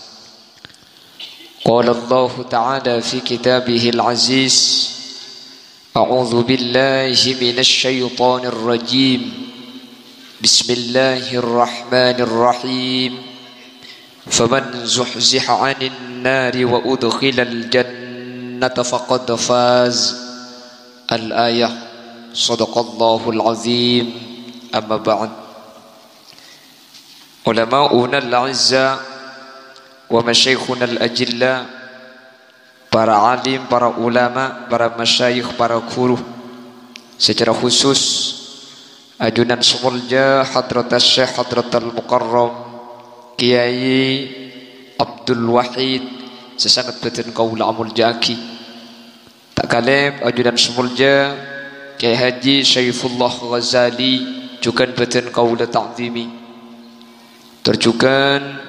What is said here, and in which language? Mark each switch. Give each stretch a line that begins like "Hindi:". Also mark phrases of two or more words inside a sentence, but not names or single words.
Arabic: قال الله تعالى في كتابه العزيز أعوذ بالله من الشيطان الرجيم بسم الله الرحمن الرحيم فمن زحزح عن النار وأدخل الجنة فقد فاز الآية صدق الله العظيم أما بعد علماؤنا الأعزاء ومشايخنا الأجلاء
Madurese: para alim, para ulama, para masyayikh, para guru secara khusus ajunan Semulja Hadratas Syekh
Arabic: حضرة المكرم
Madurese: Kiai Abdul Wahid sesangat beten kaula amul jaki tak kalem ajunan Semulja Kiai Haji Syaifullah Ghazali juga beten kaula ta'zimi terjukan